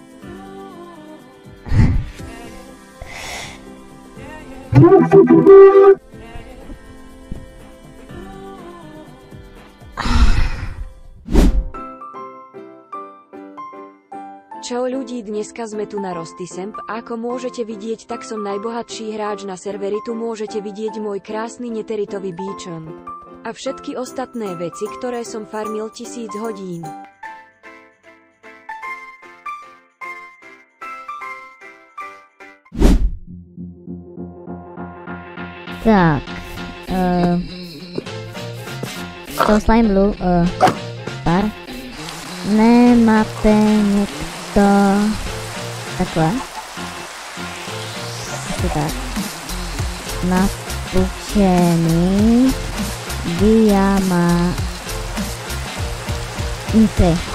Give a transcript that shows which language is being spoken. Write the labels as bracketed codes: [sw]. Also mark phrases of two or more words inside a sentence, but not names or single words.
[sk] Čau ľudí, dneska sme tu na Rusty SMP a ako môžete vidieť, tak som najbohatší hráč na serveri, tu môžete vidieť môj krásny neteritový beacon. a všetky ostatné veci, ktoré som farmil 1000 hodín. Tak, to slime blue, pár. [cs] Nemáte někdo takhle? Asi tak. Napučený diamanty.